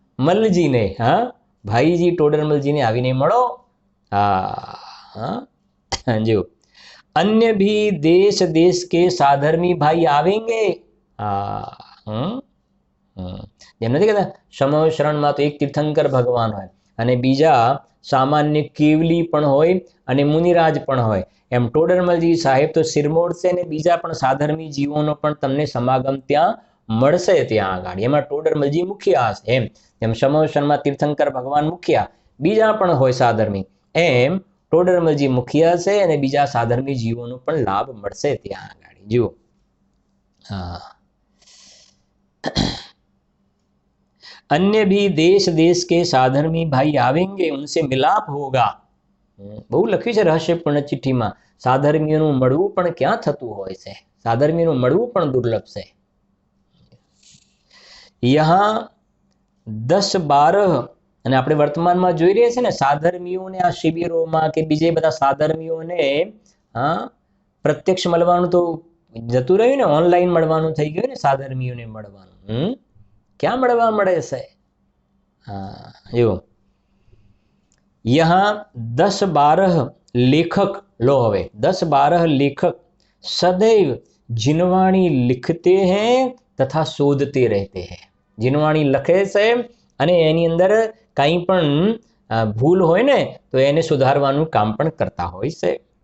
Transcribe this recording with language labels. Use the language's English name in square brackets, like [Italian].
[Gujarati] મલજીને, હા ભાઈજી ટોડરમલજીને આવીને મળો। [Hindi] હા હા જો अन्य भी देश देश के साधर्मी भाई आवेंगे। [Gujarati] એમ નથી કહેતા સમય શરણમાં તો એક તીર્થંકર ભગવાન હોય અને બીજા સામાન્ય કેવલી પણ હોય અને મુનિરાજ પણ હોય, એમ ટોડરમલજી સાહેબ તો સિરમોર છે અને બીજા પણ સાધર્મી જીવોનો પણ તમને સમાગમ ત્યાં મળશે ત્યાં આગળ। એમાં ટોડરમલજી મુખ્ય છે એમ સમય શરણમાં તીર્થંકર ભગવાન મુખ્ય, બીજા પણ હોય સાધર્મી, એમ ટોડરમલજી મુખ્ય છે અને બીજા સાધર્મી જીવોનો પણ લાભ મળશે ત્યાં આગળ। [Hindi] જુઓ હા, अन्य भी देश देश के साधर्मी भाई आवेंगे उनसे मिलाप होगा। [Gujarati] બહુ લખ્યું છે રહસ્યપૂર્ણ ચિઠ્ઠીમાં, સાધર્મીઓનું મળવું પણ ક્યાં થતું હોય છે, સાધર્મીઓનું મળવું પણ દુર્લભ છે। [Hindi] यहाँ 10-12 [Gujarati] અને આપણે વર્તમાનમાં જોઈ રહ્યા છે ને સાધર્મીઓને આ શિબિરોમાં કે બીજે બધા સાધર્મીઓને હા પ્રત્યક્ષ મળવાનું તો જતું રહ્યું ને, ઓનલાઈન મળવાનું થઈ ગયું ને સાધર્મીઓને મળવાનું। ક્યાં મળવા મળે છે? [Hindi] હા જો यहाँ 10-12 लेखक लो हवे 10-12 लेखक सदैव जिनवाणी लिखते हैं तथा शोधते रहते हैं। [Gujarati] जिनवाणी लखे છે અને એની અંદર કંઈ પણ ભૂલ હોય ને તો એને સુધારવાનું કામ પણ કરતા હોય છે।